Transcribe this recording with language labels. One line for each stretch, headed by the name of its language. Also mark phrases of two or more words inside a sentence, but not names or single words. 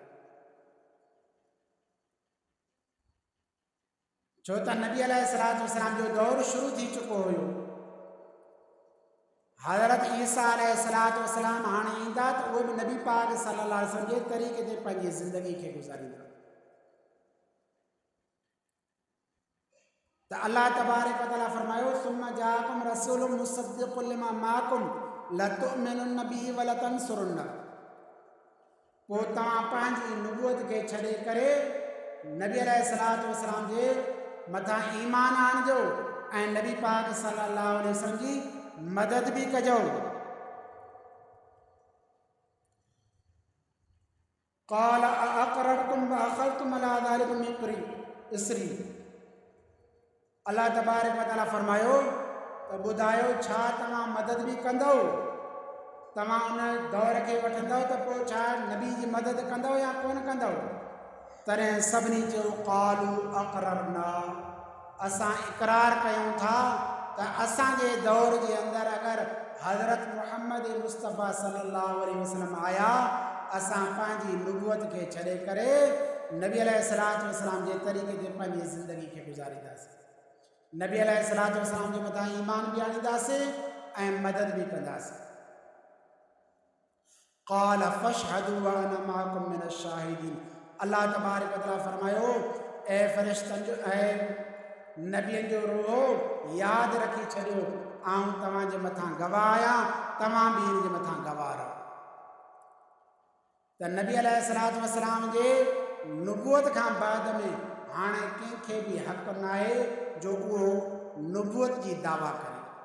Sindhi: छो त नबी अलैहिस्सलाम जो दौर शुरू थी चुको हुयो। हज़रत ईसा अलैहिस्सलाम हाणे ईंदा त उहे बि नबी पाक
Arabic: صلى الله عليه وسلم
Sindhi: जे तरीक़े ते पंहिंजी ज़िंदगी खे गुज़ारींदा। त अल्लाह तबारक व तआला फरमायो,
Arabic: ثم جاءكم رسول مصدق لما معكم لتؤمنن به ولتنصرنه.
Sindhi: पोइ तव्हां पंहिंजी नुबुवत खे छॾे करे नबी अलैहिस्सलाम जे मथां ईमान आणिजो ऐं नबी पाक
Arabic: صلى الله عليه وسلم
Sindhi: जी मदद भी कजो।
Arabic: قال أأقررتم وأخذتم على ذلكم إصري.
Sindhi: अल्लाह तबारक व तआला फरमायो त ॿुधायो, छा तव्हां मदद भी कंदव? तव्हां उन दौर खे वठंदव त पोइ छा नबी जी मदद कंदव या कोन कंदव? तॾहिं सभिनी चयो
Arabic: قالوا أقررنا,
Sindhi: असां इक़रार कयूं था त असांजे दौर जे अंदरि अगरि हज़रत मुहम्मद मुस्तफ़ा
Arabic: صلى الله عليه وسلم
Sindhi: आया, असां पंहिंजी नुबुवत खे छॾे करे नबी अलैहिस्सलाम जे तरीक़े ते पंहिंजी ज़िंदगी खे गुज़ारींदासीं, नबी अलैहिस्सलाम जे मथां ईमान बि आणींदासीं ऐं मदद बि कंदासीं।
Arabic: قال فاشهدوا وأنا معكم من الشاهدين.
Sindhi: अल्लाह तबारक व तआला फरमायो, ऐ फ़रिश्तनि जो ऐं नबियनि जो रोहो यादि रखी छॾियो, आऊं तव्हांजे मथां गवाह आहियां, तव्हां बि हिन जे मथां गवाह रहो। त नबी अलैहिस्सलाम जे नुबुवत खां बाद में हाणे कंहिंखे बि हक़ न आहे जो उहो नुबुवत जी दावा करे।